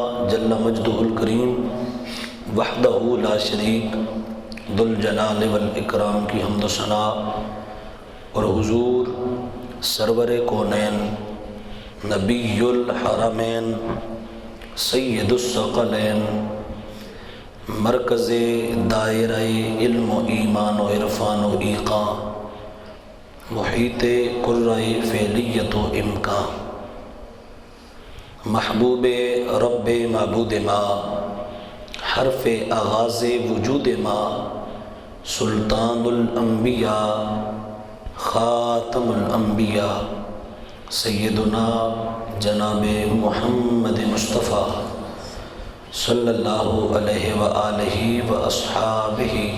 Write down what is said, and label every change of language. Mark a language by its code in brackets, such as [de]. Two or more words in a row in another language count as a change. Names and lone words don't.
[ar] جل مجدہ الکریم وحدہ لا شریک ذو الجلال والاکرام [ur] کی حمد و ثنا اور حضور سرور کونین [ar] نبی الحرمین سید الثقلین [ur] مرکز دائرہ علم و ایمان و عرفان و ایقاں محیط قرۂ فعلیت و امکان [fa] محبوب رب معبود ما حرف آغاز وجود ما [ar] سلطان الانبیاء خاتم الانبیاء سیدنا جناب محمد مصطفیٰ صلی اللہ علیہ وآلہ واصحابہ